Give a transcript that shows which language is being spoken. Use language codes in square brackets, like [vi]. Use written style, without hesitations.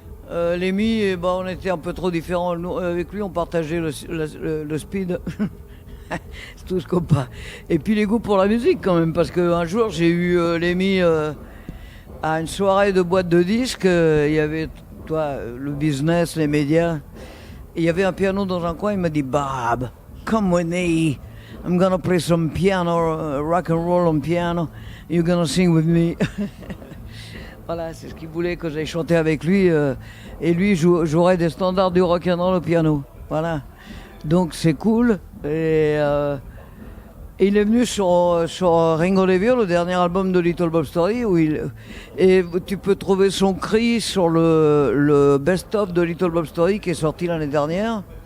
[fr] Lemmy, bah, on était un peu trop différents. Nous, avec lui, on partageait le speed. C'est tout ce qu'on pas. Et puis les goûts pour la musique quand même, parce qu'un jour j'ai eu Lemmy à une soirée de boîte de disques. Il y avait le business, les médias. Et il y avait un piano dans un coin. Il m'a dit Bob, [en] come with me. I'm gonna play some piano, rock and roll on piano. You're gonna sing with me. [fr] Voilà, c'est ce qu'il voulait que j'aille chanter avec lui. Et lui jouerait des standards du rock and roll au piano. Voilà. Donc c'est cool. Et il est venu sur Ringo Lavio, le dernier album de Little Bob Story, et tu peux trouver son cri sur le best-of de Little Bob Story qui est sorti l'année dernière.